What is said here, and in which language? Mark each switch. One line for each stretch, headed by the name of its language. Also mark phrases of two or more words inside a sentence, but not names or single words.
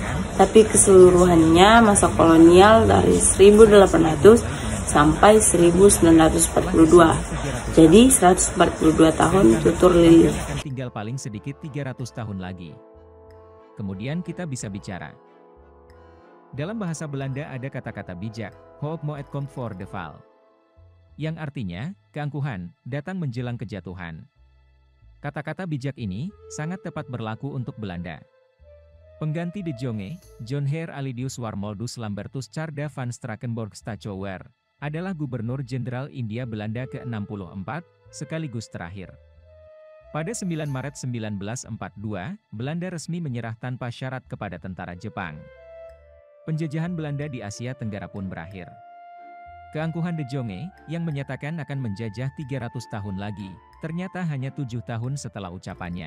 Indonesian: Tapi keseluruhannya masa kolonial dari 1800 sampai 1942. Jadi 142 tahun tutur lilin. Tinggal paling sedikit 300 tahun lagi. Kemudian kita bisa bicara. Dalam bahasa Belanda ada kata-kata bijak,
Dutch: hoop moet komt voor de val.
Indonesian: Yang artinya, keangkuhan, datang menjelang kejatuhan. Kata-kata bijak ini, sangat tepat berlaku untuk Belanda. Pengganti De Jonge, John Heer Alidius Warmoldus Lambertus Tjarda van Strakenborg Stachouwer, adalah Gubernur Jenderal India Belanda ke-64, sekaligus terakhir. Pada 9 Maret 1942, Belanda resmi menyerah tanpa syarat kepada tentara Jepang. Penjajahan Belanda di Asia Tenggara pun berakhir. Keangkuhan De Jonge, yang menyatakan akan menjajah 300 tahun lagi, ternyata hanya 7 tahun setelah ucapannya.